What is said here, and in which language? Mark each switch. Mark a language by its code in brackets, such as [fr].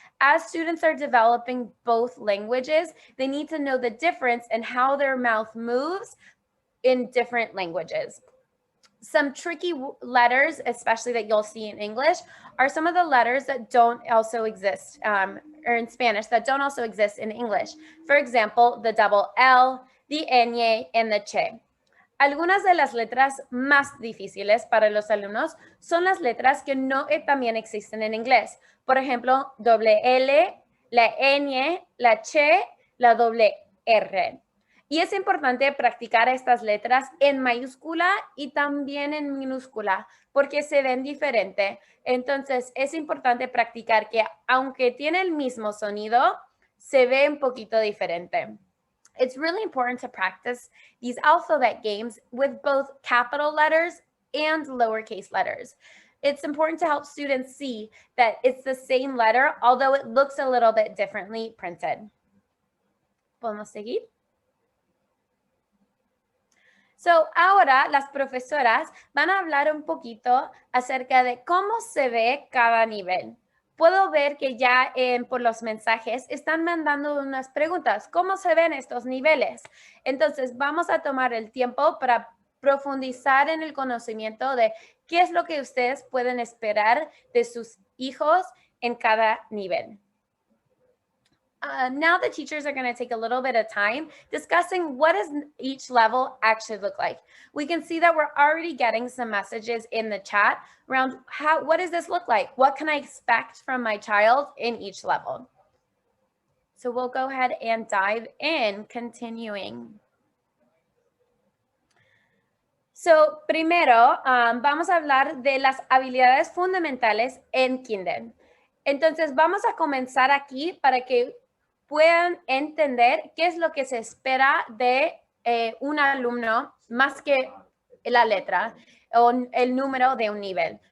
[en] As students are developing both languages, they need to know the difference in how their mouth moves in different languages. Some tricky letters, especially that you'll see in English, are some of the letters that don't also exist, or in Spanish, that don't also exist in English. For example, the double L, the ñ, and the che. [es] Algunas de las letras más difíciles para los alumnos son las letras que no también existen en inglés. Por ejemplo, doble L, la ñ, la ch, la doble R. Y es importante practicar estas letras en mayúscula y también en minúscula porque se ven diferente. Entonces, es importante practicar que aunque tiene el mismo sonido, se ve un poquito diferente. [en] It's really important to practice these alphabet games with both capital letters and lowercase letters. It's important to help students see that it's the same letter, although it looks a little bit differently printed. [es] ¿Podemos seguir? So, ahora las profesoras van a hablar un poquito acerca de cómo se ve cada nivel. Puedo ver que ya por los mensajes están mandando unas preguntas. ¿Cómo se ven estos niveles? Entonces, vamos a tomar el tiempo para profundizar en el conocimiento de qué es lo que ustedes pueden esperar de sus hijos en cada nivel. [en] Now the teachers are going to take a little bit of time discussing what does each level actually look like. We can see that we're already getting some messages in the chat around what does this look like? What can I expect from my child in each level? So we'll go ahead and dive in, continuing. [es] So primero vamos a hablar de las habilidades fundamentales en Kinder. Entonces vamos a comenzar aquí para que puedan entender qué es lo que se espera de un alumno más que la letra o el número de un nivel.